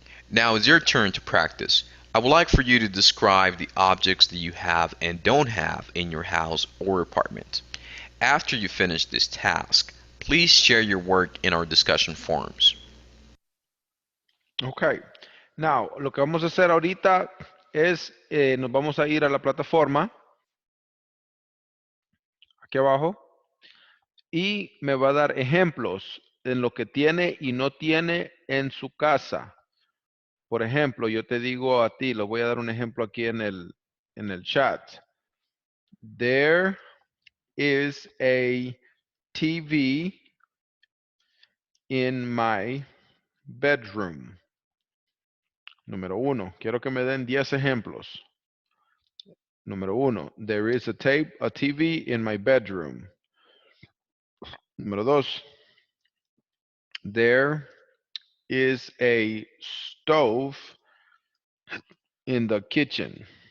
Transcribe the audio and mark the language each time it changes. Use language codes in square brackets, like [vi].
[en] Now it's your turn to practice. I would like for you to describe the objects that you have and don't have in your house or apartment. After you finish this task, please share your work in our discussion forums. Ok. Now, [es] lo que vamos a hacer ahorita es, nos vamos a ir a la plataforma, aquí abajo, y me va a dar ejemplos en lo que tiene y no tiene en su casa. Por ejemplo, yo te digo a ti, lo voy a dar un ejemplo aquí en el chat. [en] There is a TV in my bedroom. [es] Número 1, quiero que me den 10 ejemplos. Número 1, [en] there is a TV in my bedroom. [es] Número 2, [en] there is a stove in the kitchen.